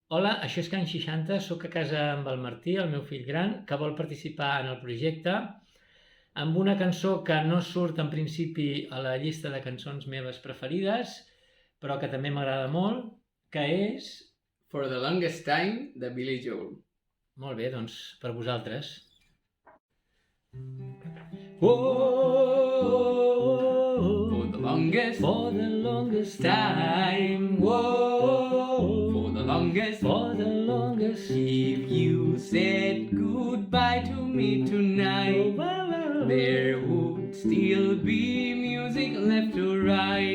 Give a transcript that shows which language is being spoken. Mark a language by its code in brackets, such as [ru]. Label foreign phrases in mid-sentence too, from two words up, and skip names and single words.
[ca] Hola, això és Can 60, sóc a casa amb el Martí, el meu fill gran, que vol participar en el projecte amb una cançó que no surt en principi a la llista de cançons meves preferides, però que també m'agrada molt, que és... [en] For the Longest Time, [ca] de Billy Joel. Molt bé, doncs per vosaltres. [en] Whoa, for the longest time, whoa, for the longest, if you said goodbye to me tonight, there would still be music left to write.